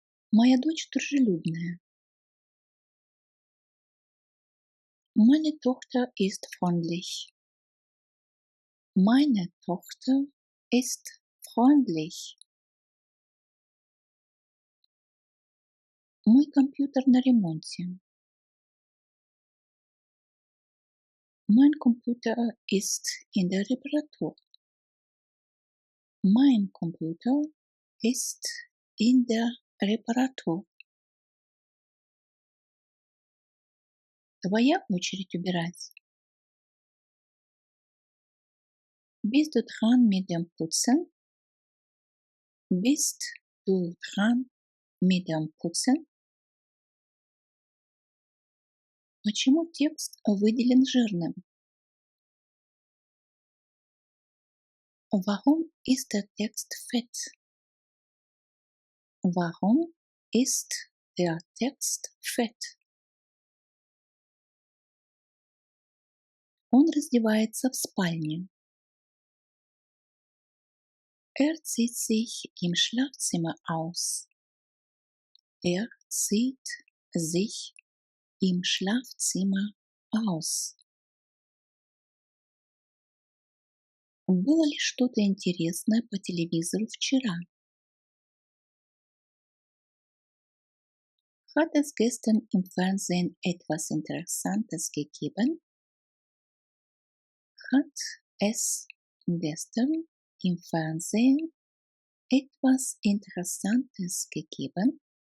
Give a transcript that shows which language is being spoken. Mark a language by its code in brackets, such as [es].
[ru] Моя дочь дружелюбная. [de] Meine Tochter ist freundlich. Meine Tochter ist freundlich. [ru] Мой компьютер на ремонте. [de] Mein Computer ist in der Reparatur. Mein Computer ist in der Reparatur. [ru] Твоя очередь убирать. [de] Bist du dran mit dem Putzen? Bist du dran mit dem Putzen? [ru] Почему текст выделен жирным? [de] Warum ist der Text fett? Warum ist der Text fett? [ru] Он раздевается в спальне. [de] Zieht sich im Schlafzimmer aus. Er zieht sich im Schlafzimmer aus. [ru] Было ли что-то интересное по телевизору вчера? [de] Hat es gestern im Fernsehen etwas Interessantes gegeben? Hat es gestern im Fernsehen etwas Interessantes gegeben?